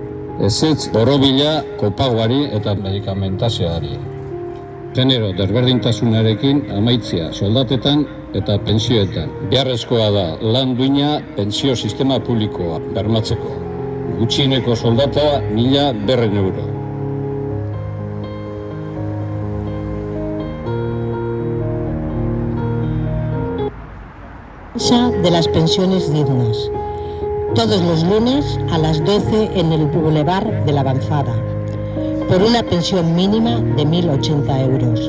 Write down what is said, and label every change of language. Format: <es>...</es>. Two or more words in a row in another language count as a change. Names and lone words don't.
<eu>Ezetz borobila kopagoari eta medikamentazioari. Genero desberdintasunarekin amaitzea soldatetan eta pentsioetan. Beharrezkoa da lan duina pentsio sistema publikoa bermatzeko. Gutxieneko soldata 1.200 euro.</eu> <es>De las pensiones dignas. Todos los lunes a las 12 en el Boulevard de la Avanzada, por una pensión mínima de 1.080 euros.</es>